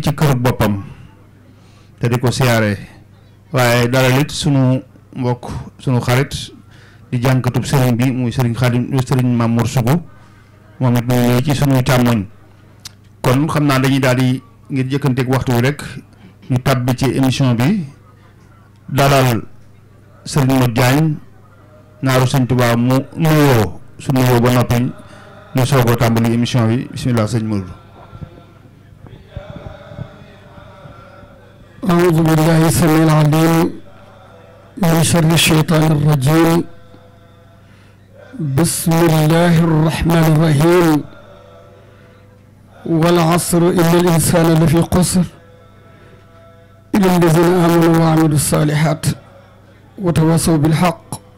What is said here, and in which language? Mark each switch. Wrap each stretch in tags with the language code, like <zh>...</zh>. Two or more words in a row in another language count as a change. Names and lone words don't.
<wo>ci kër boppam te di ko siyaare waaye dalal it sunu mbokk sunu xarit di jànkatub sëriñ bi muy sëriñ Xaadim sëriñ Mamour Sougou moom it muy nii ci sunu càmmoñ kon xam naa dañuy daal di ngir jëkkanteeg waxtu wi rek ñu tàbbi ci émission bi dalal sëriñ Modou Diagne naaru sëñ Touba mu nuyoo su nuyoo ba noppi ñu soogoo tàmbali émission bi bismillah sëñ Modou.</wo> <ar>أعوذ بالله السميع العليم من شر الشيطان الرجيم بسم الله الرحمن الرحيم والعصر إن الإنسان لفي قصر إلا الذين آمنوا وعملوا الصالحات وتواصوا بالحق</ar>